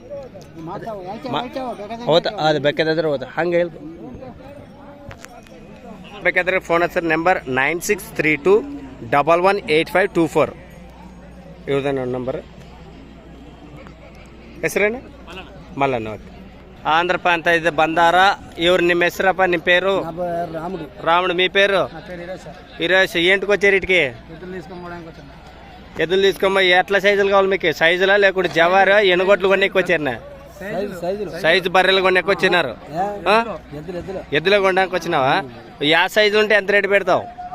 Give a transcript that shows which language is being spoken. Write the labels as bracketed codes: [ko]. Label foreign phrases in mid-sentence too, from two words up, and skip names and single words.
[kn] ಹೋಗ್ತಾ ಅದು ಬೇಕಾದ್ರೆ ಹೋದ ಹಂಗೆ ಹೇಳ್ ಬೇಕಾದ್ರೆ ಫೋನ್ ಹಚ್ಚರಿ. ನಂಬರ್ 9632118524. ಇವ್ರದೇ ನನ್ನ ನಂಬರ್. ಹೆಸರೇನು? ಮಲ್ಲಣ್ಣ. ಓಕೆ. ఆంధ్రప ಅಂತ ಇದೆ ಬಂದಾರ. ಇವ್ರು ನಿಮ್ಮ ಹೆಸರಪ್ಪ? ನಿಮ್ಮ [te] పేరు? రాముడు. మీ పేరు? ఈరోజు ఏంటికి వచ్చారు ఇటుకి? ఎద్దులు తీసుకోమ్మా. ఎట్లా సైజులు కావాలి మీకు? సైజులా లేకుంటే జవారు ఎనుగొట్లు కొనేకి వచ్చారు? సైజు బర్రెలు కొనేకి వచ్చినారు? ఎద్దులో కొనడానికి వచ్చినావా? యా సైజు ఉంటే ఎంత రేటు పెడతావు?